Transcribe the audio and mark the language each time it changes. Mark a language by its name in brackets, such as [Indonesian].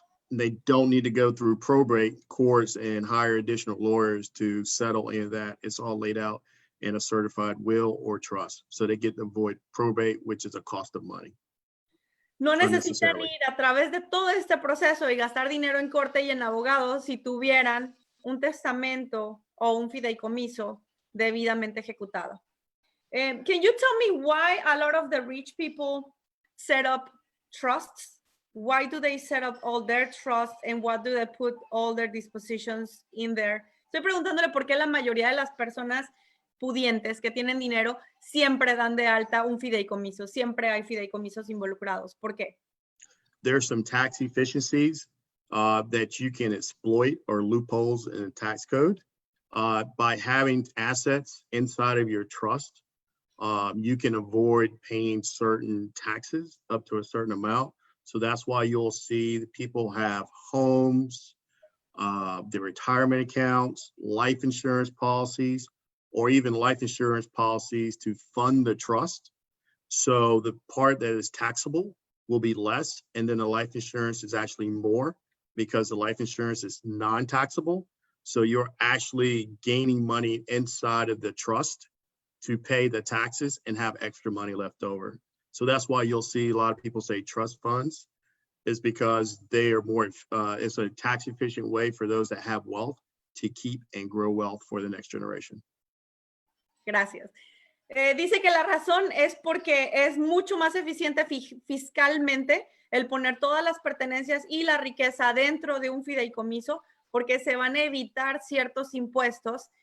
[English] They don't need to go through probate courts and hire additional lawyers to settle any of that. It's all laid out in a certified will or trust. So they get to avoid probate, which is a cost of money. [Spanish] No necesitan ir a través de todo este proceso y gastar dinero en corte y en abogados si tuvieran un testamento o un fideicomiso debidamente ejecutado. [English] Can you tell me why a lot of the rich people set up trusts? Why do they set up all their trusts and what do they put all their dispositions in there? [Spanish] Estoy preguntándole por qué la mayoría de las personas pudientes que tienen dinero siempre dan de alta un fideicomiso. Siempre hay fideicomisos involucrados. ¿Por qué? [English] There's some tax efficiencies that you can exploit or loopholes in the tax code by having assets inside of your trust. You can avoid paying certain taxes up to a certain amount. So that's why you'll see that people have homes, the retirement accounts, life insurance policies, or even life insurance policies to fund the trust. So the part that is taxable will be less, and then the life insurance is actually more because the life insurance is non-taxable. So you're actually gaining money inside of the trust to pay the taxes and have extra money left over. So that's why you'll see a lot of people say trust funds is because they are more, it's a tax efficient way for those that have wealth to keep and grow wealth for the next generation. [Spanish] Gracias. Dice que la razón es porque es mucho más eficiente fiscalmente el poner todas las pertenencias y la riqueza dentro de un fideicomiso porque se van a evitar ciertos impuestos.